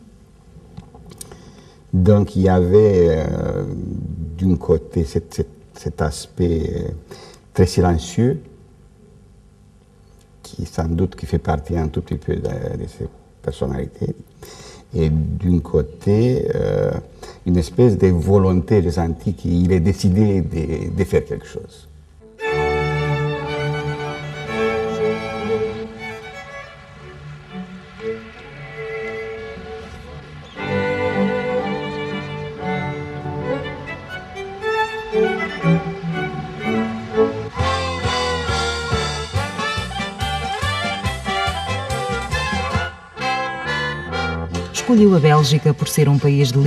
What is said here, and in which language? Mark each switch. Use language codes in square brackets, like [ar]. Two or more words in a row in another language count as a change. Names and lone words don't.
[fr] Donc il y avait d'un côté cet aspect très silencieux qui sans doute qui fait partie un tout petit peu de ses personnalités, et d'un côté une espèce de volonté ressentie qu'il est décidé de faire quelque chose. [pt] Escolheu a Bélgica por ser um país de